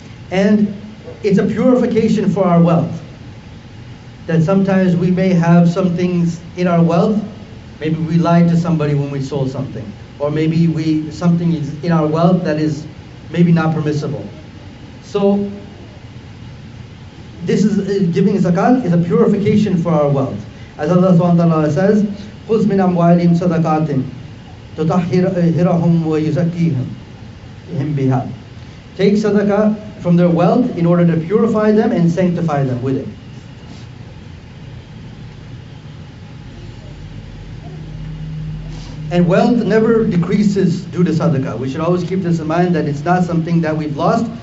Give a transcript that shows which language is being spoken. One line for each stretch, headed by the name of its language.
English: And it's a purification for our wealth. That sometimes we may have some things in our wealth. Maybe we lied to somebody when we sold something, or maybe something is in our wealth that is maybe not permissible. So this is giving zakat is a purification for our wealth. As Allah subhanahu wa ta'ala says,
Arabic: خُذْ مِنْ أَمْوَالِهِمْ صَدَقَاتٍ تُطَهِّرُهُمْ وَيُزَكِّيهِمْ بِهَا.
English: Take sadaqah from their wealth in order to purify them and sanctify them with it. And wealth never decreases due to sadaqah. We should always keep this in mind, that it's not something that we've lost.